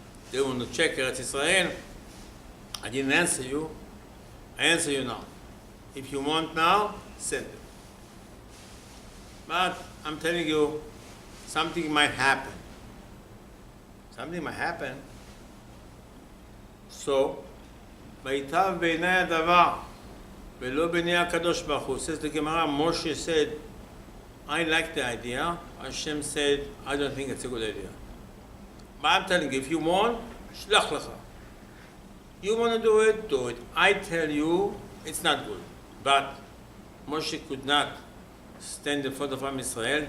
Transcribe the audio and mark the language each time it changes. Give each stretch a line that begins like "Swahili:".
English: They want to check Eretz Israel. I didn't answer you. I answer you now. If you want now, send them. But I'm telling you, something might happen. Something might happen.
Hebrew: So, ויטב בעיני הדבר, ולא בעיני הקדוש ברוך הוא.
English: Says the Gemara, Moshe said, I like the idea. Hashem said, I don't think it's a good idea. But I'm telling you, if you want,
Hebrew: shlach lecha.
English: You want to do it, do it. I tell you, it's not good. But Moshe could not stand in front of Am Israel.